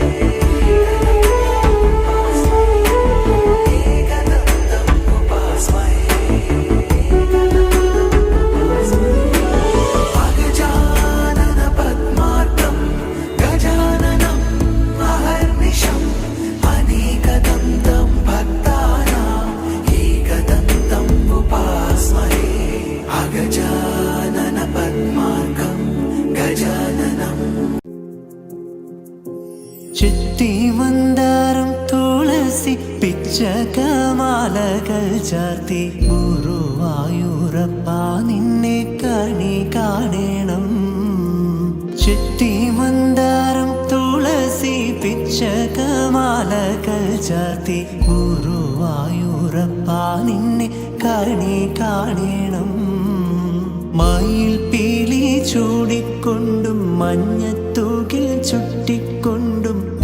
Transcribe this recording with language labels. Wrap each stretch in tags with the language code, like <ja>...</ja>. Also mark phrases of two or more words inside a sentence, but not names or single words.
<sa>एकदन्तम् उपास्महे अगजानन पद्मार्कं गजाननम् अहर्निशम् अनेकदन्तं भक्तानाम् एकदन्तम् उपास्महे अगजानन पद्मार्कं गजाननम्</sa> <ml>ചുറ്റിമന്ദാരം തുളസി പിച്ചകമാലകൾ ചാർത്തി ഗുരുവായൂരപ്പ നിന്നെ കണി കാണണം ചുറ്റിമന്ദാരം തുളസി പിച്ചകമാലകൾ ചാർത്തി ഗുരുവായൂരപ്പ നിന്നെ കണി കാണണം മയിൽ പീലി ചൂടിക്കൊണ്ടും മഞ്ഞത്തൂകിൽ ചുറ്റിക്കൊണ്ടും</ml>